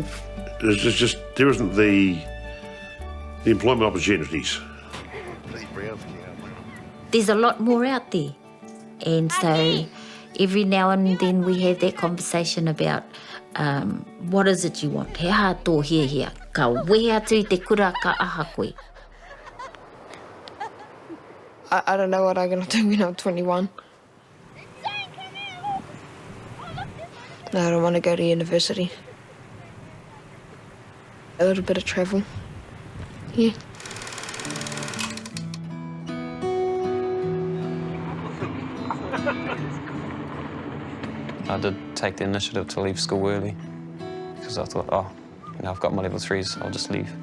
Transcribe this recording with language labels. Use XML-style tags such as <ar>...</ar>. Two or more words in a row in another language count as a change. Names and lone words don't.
<en>There isn't the employment opportunities. There's a lot more out there. And so every now and then we have that conversation about what is it you want?</en> <mi>He aha tō hia, ka wehe atu I te kura ka aha koe.</mi> <en>I don't know what I'm going to do when I'm 21. No, I don't want to go to university. A little bit of travel. Yeah. I did take the initiative to leave school early because I thought, oh, you know, I've got my level 3s, I'll just leave.</en>